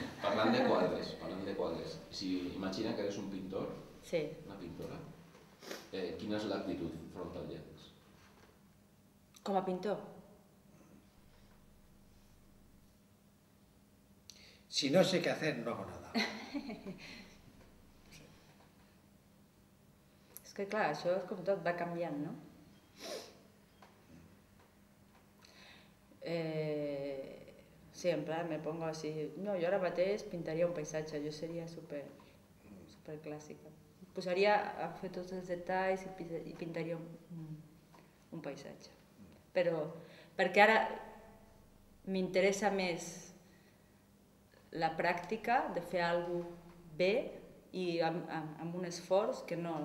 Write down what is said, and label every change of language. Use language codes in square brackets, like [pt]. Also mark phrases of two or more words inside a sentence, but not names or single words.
[ca] Parlant de quadres, si imagina que eres un pintor, una pintora, quina és l'actitud front al llenç? Com a pintor? [es] Si no sé qué hacer, no hago nada. [ca] És que clar, això és com tot, va canviant, no? Sí, [es] en plan, me pongo así... [ca] No, jo ara mateix pintaria un paisatge, jo seria super clàssica. Posaria a fer tots els detalls i pintaria un paisatge. Però, perquè ara m'interessa més la pràctica de fer alguna cosa bé i amb un esforç que no...